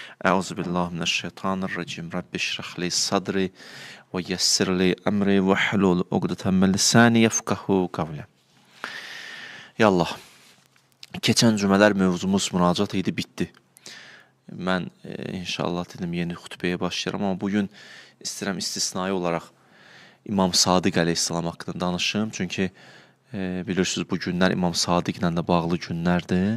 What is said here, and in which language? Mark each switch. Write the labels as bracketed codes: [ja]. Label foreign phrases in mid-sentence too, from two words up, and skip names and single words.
[ar] أعوذ بالله من الشيطان الرجيم. رب اشرح لي صدري ويسر لي أمري واحلل عقدة من لساني يفقهوا قولي. [az] Ya Allah, keçən cümələr mövzumuz müracat idi, bitdi. Mən inşallah dedim yeni xutbəyə başlayıram, amma bugün istəyirəm istisnai olaraq İmam Sadiq əleyhissalam haqqında danışım. Çünki bilirsiniz bu günlər İmam Sadiqlə də bağlı günlərdir.